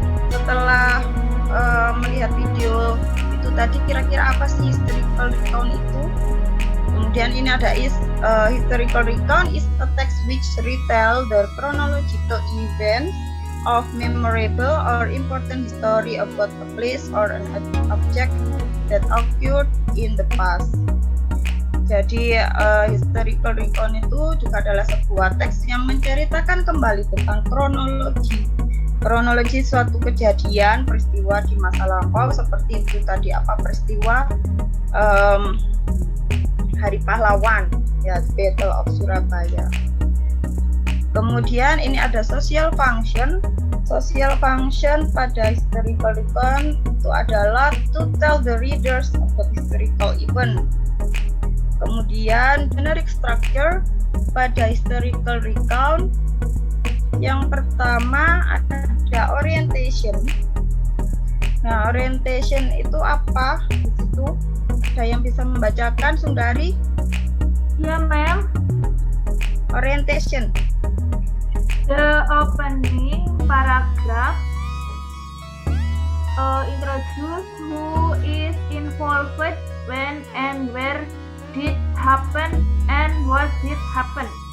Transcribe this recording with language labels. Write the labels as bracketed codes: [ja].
[id] Setelah melihat video itu tadi, kira-kira apa sih historical recount itu? Kemudian ini ada [en] historical recount is a text which retell the chronological events of memorable or important history about a place or an object that occurred in the past. [id] Jadi historical recount itu juga adalah sebuah teks yang menceritakan kembali tentang kronologi kronologi suatu kejadian, peristiwa di masa lampau seperti itu tadi peristiwa Hari Pahlawan, ya, Battle of Surabaya. Kemudian ini ada [en] social function. Social function [id] pada [en] historical recount [id] itu adalah [en] to tell the readers of the historical event. [id] Kemudian generic structure pada historical recount, yang pertama ada orientation. Nah, orientation itu apa? Di situ ada yang bisa membacakan, Sundari? Ya, ma'am. [en] Orientation. The opening paragraph introduce who is involved, when and where did happen, and what did happen.